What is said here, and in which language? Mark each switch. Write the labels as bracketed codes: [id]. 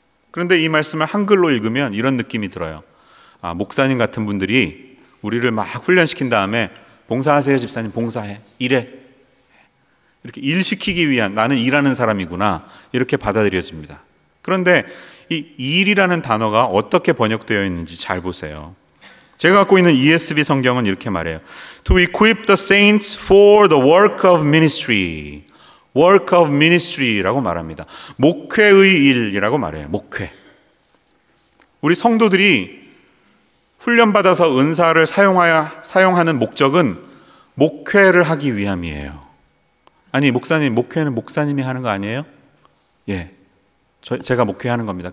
[ko] 그런데 이 말씀을 한글로 읽으면 이런 느낌이 들어요. 목사님 같은 분들이 우리를 막 훈련시킨 다음에 봉사하세요 집사님, 봉사해, 일해, 이렇게 일시키기 위한, 나는 일하는 사람이구나, 이렇게 받아들여집니다. 그런데 이 일이라는 단어가 어떻게 번역되어 있는지 잘 보세요. 제가 갖고 있는 ESV 성경은 이렇게 말해요. [en] To equip the saints for the work of ministry. work of ministry [ko] 라고 말합니다. 목회의 일이라고 말해요. 목회. 우리 성도들이 훈련받아서 은사를 사용하는 목적은 목회를 하기 위함이에요. 아니, 목사님, 목회는 목사님이 하는 거 아니에요? 예, 제가 목회하는 겁니다.